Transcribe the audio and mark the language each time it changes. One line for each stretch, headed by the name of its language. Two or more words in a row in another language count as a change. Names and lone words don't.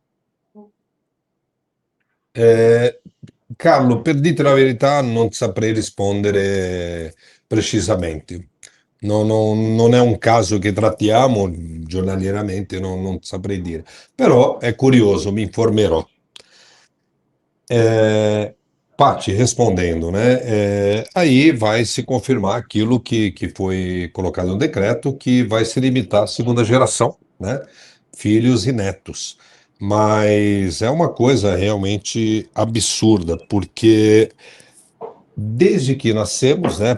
Italian: Carlo, per dirti la verità, non saprei rispondere precisamente. Non è un caso che trattiamo giornalieramente, non saprei dire. Però è curioso, mi informerò.
Portuguese: Paty, respondendo, né? Aí vai se confirmar aquilo que foi colocado no decreto, que vai se limitar à segunda geração, né? Filhos e netos. Mas é uma coisa realmente absurda, porque desde que nascemos, né?